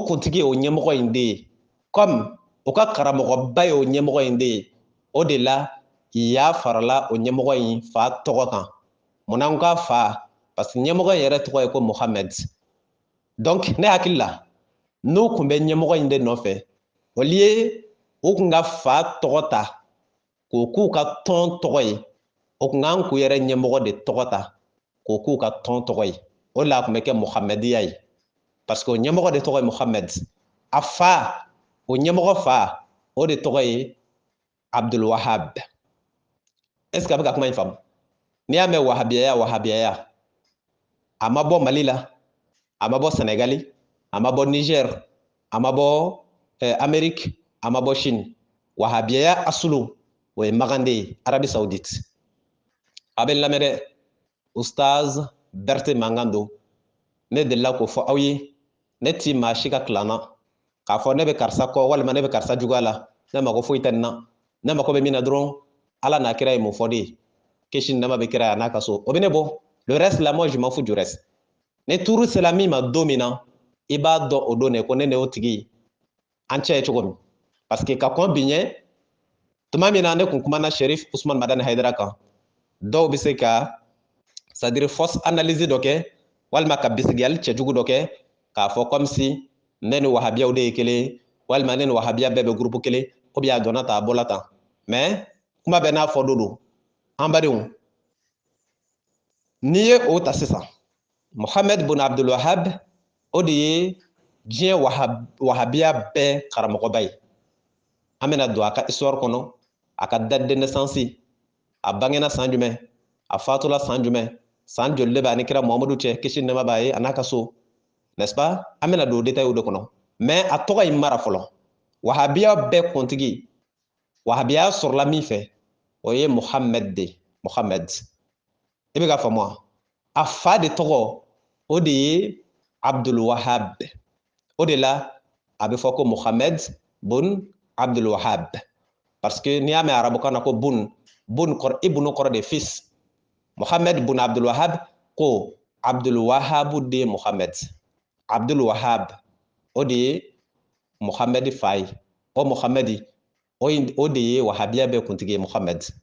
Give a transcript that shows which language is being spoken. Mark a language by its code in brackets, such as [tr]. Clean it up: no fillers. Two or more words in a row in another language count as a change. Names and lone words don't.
[bm] kuntigi o ɲɛmɔgɔ in de ye comme o ka karamɔgɔba ye o ɲɛmɔgɔ in de ye o de la y'a farala o ɲɛmɔgɔ in fa tɔgɔ kan munna n ka fa [fr] parce que [bm] ɲɛmɔgɔ in yɛrɛ tɔgɔ ye ko Mohamed donc ne hakili la n'u kun bɛ ɲɛmɔgɔ in de nɔfɛ [fr] au lieu [bm] u kun ka fa tɔgɔ ta k'o k'u ka tɔn tɔgɔ ye o kun kan k'u yɛrɛ ɲɛmɔgɔ de tɔgɔ ta k'o k'u ka tɔn tɔgɔ ye o de la a kun bɛ kɛ Mohamediya ye [fr] parce que [bm] o ɲɛmɔgɔ de tɔgɔ ye Mohamed a fa o ɲɛmɔgɔ fa o de tɔgɔ ye Abdul Wahab [fr] est ce que [bm] a bɛ ka kuma in faamu n'i y'a mɛn wahabiyaya a ma bɔ Mali la a ma bɔ Senegali a ma bɔ Niger a ma bɔ Amérique a ma bɔ Chine wahabiyaya asulu o ye Magande ye Arabie Saoudite a bɛ lamɛn dɛ Ustaz Berete Mankan don ne delila k'o fɔ aw ye ne ti maa si ka kalan na k'a fɔ ne bɛ karisa kɔ walima ne bɛ karisa juguya la ne mako foyi tɛ nin na ne mako bɛ min na dɔrɔn Ala n'a kira ye mun fɔ de ye kisi ni nɛɛma bɛ kira n'a ka so o bɛ ne bɔ [fr] le reste [bm] la [fr] moi je m'en fous du reste [bm] ni tuuru sera min ma don min na i b'a dɔn o don de ko ne n'o tigi an cɛ ye cogo min [fr] parce que [bm] ka kɔn bi ɲɛ tuma min na ne kun kumana Sherif Usman Madani Hayidara kan dɔw bɛ se ka [fr] c'est à dire fausse analyse [bm] dɔ kɛ walima ka bisigiyali cɛjugu dɔ kɛ k'a fɔ [fr] comme si [bm] ne ni wahabiyaw de ye kelen walima ne ni wahabiya bɛɛ bɛ groupe kelen [fr] ou bien [bm] a donna tan a bɔla tan mais kuma bɛɛ n'a fɔ don an badenw n'i ye o ta sisan Mohamed Boun Abdul Wahab o de ye diɲɛ wahabiya bɛɛ karamɔgɔba ye an bɛna don a ka histoire kɔnɔ a ka [fr] date de naissance [bm] a bangena san jumɛn a fatula san jumɛn san joli de b'a ni kira Muhamadu cɛ kisi ni nɛɛma b'a ye a n'a ka so [fr] n'est-ce pas [bm] an bɛna don [fr] détail de [bm] kɔnɔ mais a tɔgɔ in mara fɔlɔ wahabiya bɛɛ kuntigi wahabiya sɔrɔla min fɛ o ye Mohamed de Mohamed i bɛ ka faamu wa a fa de tɔgɔ o de ye Abdul Wahab o de la a bɛ fɔ ko Mohamed Boun Abdul Wahab [fr] parce que [bm] n'i y'a mɛn arabukan na ko Boun kɔrɔ ibunu kɔrɔ [fr] de fils [bm] Mohamed Boun Abdul Wahab ko Abdul Wahab de Mohamed Abdul Wahab o de ye Mohamed fa ye o Mohamed o de ye wahabiya bɛɛ kuntigi ye Mohamed